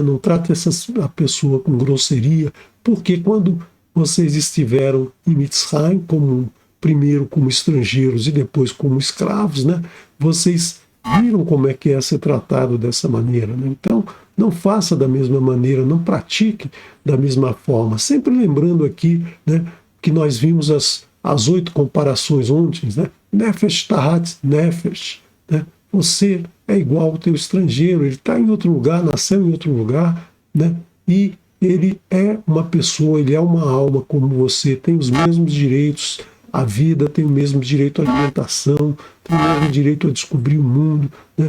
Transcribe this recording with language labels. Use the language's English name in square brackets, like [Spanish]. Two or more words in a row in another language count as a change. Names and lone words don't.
[Portuguese] Não trate a pessoa com grosseria, porque quando vocês estiveram em Mitzrayim, primeiro como estrangeiros e depois como escravos, né? Vocês viram como é que é ser tratado dessa maneira, né? Então, não faça da mesma maneira, não pratique da mesma forma. Sempre lembrando aqui, né, que nós vimos as 8 comparações ontem, né? [Hebrew] נפש תחת נפש, [Portuguese] né? Você é igual ao teu estrangeiro, ele está em outro lugar, nasceu em outro lugar, né? E ele é uma pessoa, ele é uma alma como você, tem os mesmos direitos à vida, tem o mesmo direito à alimentação, tem o mesmo direito a descobrir o mundo, né?